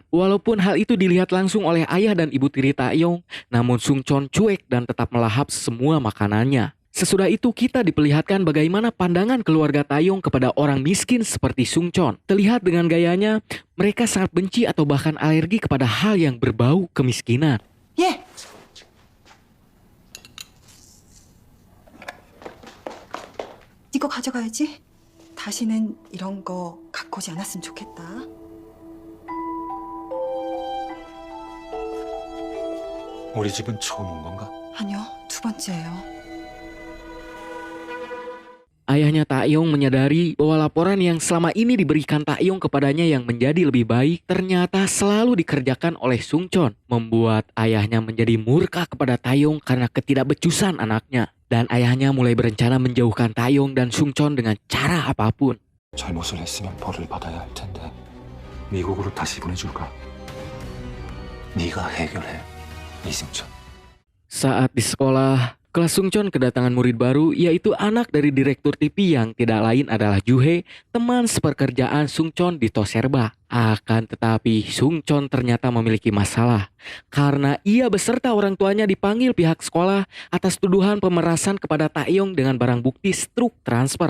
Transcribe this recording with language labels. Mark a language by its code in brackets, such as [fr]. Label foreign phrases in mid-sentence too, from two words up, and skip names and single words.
[id] Walaupun hal itu dilihat langsung oleh ayah dan ibu tiri Taeyong, namun Sungchon cuek dan tetap melahap semua makanannya. Sesudah itu kita diperlihatkan bagaimana pandangan keluarga Taeyong kepada orang miskin seperti Sungchon. Terlihat dengan gayanya, mereka sangat benci atau bahkan alergi kepada hal yang berbau kemiskinan. [ko] 예! 이거 가져가야지. 다시는 이런 거 갖고 오지 않았으면 좋겠다. 우리 집은 처음 온 건가? 아니요, 2번째예요. [id] Ayahnya Taeyong menyadari bahwa laporan yang selama ini diberikan Taeyong kepadanya yang menjadi lebih baik ternyata selalu dikerjakan oleh Sungchon, membuat ayahnya menjadi murka kepada Taeyong karena ketidakbecusan anaknya. Dan ayahnya mulai berencana menjauhkan Taeyong dan Sungchon dengan cara apapun. [ko] 잘못을 했으면 벌을 받아야 할 텐데 미국으로 다시 보내줄까? 네가 해결해, 이승천. [id] Saat di sekolah, kelas Sungchon kedatangan murid baru yaitu anak dari direktur TV yang tidak lain adalah Juhe, teman sepekerjaan Sungchon di Toserba. Akan tetapi Sungchon ternyata memiliki masalah karena ia beserta orang tuanya dipanggil pihak sekolah atas tuduhan pemerasan kepada Taeyong dengan barang bukti struk transfer.